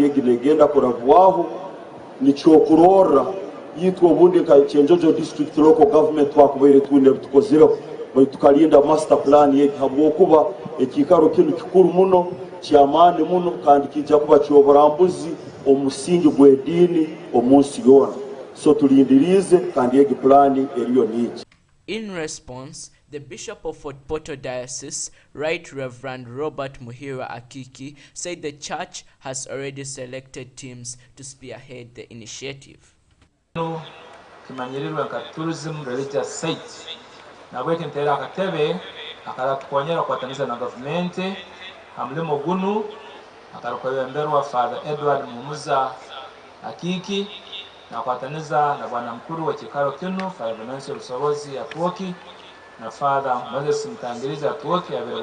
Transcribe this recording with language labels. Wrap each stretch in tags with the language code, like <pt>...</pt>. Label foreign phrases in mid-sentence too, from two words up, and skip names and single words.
<ttj>yegenda kurabwaho nicho kurora yitwa ubundi ka Kienjojo district local government twakubere twinde tukozero tukalinda</ttj> <en>master plan</en> <ttj>yegi habwo kuba ekikaro kinu kikuru muno kyamane muno kandi kijja kuba kyoburambuzi omusingi gw'edini omunsi yona so tulindirize kandi yegi plan eriyo niki.</ttj> <en>In response, the Bishop of Fort Portal Diocese, Right Reverend Robert Muhira Akiki, said the church has already selected teams to spearhead the initiative.</en> <ttj>Kimanyirirwe ka</ttj> <en>tourism religious site</en> <ttj>nabwete ntera akatebe akala tukonyera kwataniza na government hamlimo gunu akarukwemberwa Father Edward Mumuza Akiki na kwataniza na bwana mkuru wa kikaro kinu Financial Usobozi Atuoki na Father Moses Mtangiriza Atuoki abere</ttj>